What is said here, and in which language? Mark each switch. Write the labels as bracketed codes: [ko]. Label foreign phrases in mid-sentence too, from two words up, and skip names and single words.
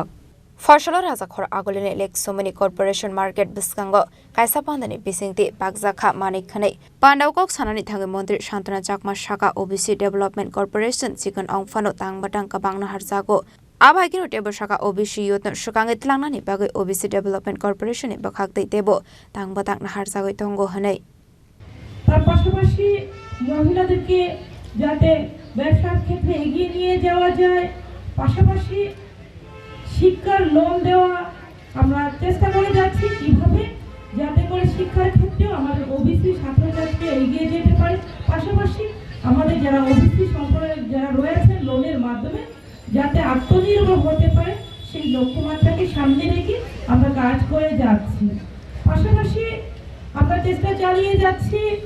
[brx] फसलो राजाखर आगोलिने लेक सोमनि कर्पोरेशन मार्केट बिस्कांगो काइसा पान्दानि बिसिंति बागजाखा मानिक खनै पान्डाव कक सानानि थाङै मन्त्री शान्तना चाकमा शाखा ओबीसी डेभलपमेन्ट कर्पोरेशन चिकन अंफानो तांबाटां काबांना हारजागो आबागिनो टेबो शाखा ओबीसी युथ सुकांगे तलांनानि बागै ओबीसी डेभलपमेन्ट कर्पोरेशन बखाक्दै तेबो तांबाटां हारजागै तंगो हनै [bn] তার পাশাপাশি মহিলাদেরকে যাতে ব্যবসার ক্ষেত্রে এগিয়ে নিয়ে যাওয়া যায় পাশাপাশি শিক্ষার লোন দেওয়া আমরা চেষ্টা করে যাচ্ছি কিভাবে যাতে করে শিক্ষার ক্ষেত্রেও আমাদের ওবিসি ছাত্রছাত্রীরা এগিয়ে যেতে পারে পাশাপাশি আমাদের যারা ওবিসি সম্প্রদায়ের যারা রয়েছে লোনের মাধ্যমে যাতে আত্মনির্ভর হতে পারে সেই লক্ষ্যমাত্রাকে সামনে রেখে আমরা কাজ করে যাচ্ছি পাশাপাশি আমরা চেষ্টা চালিয়ে যাচ্ছি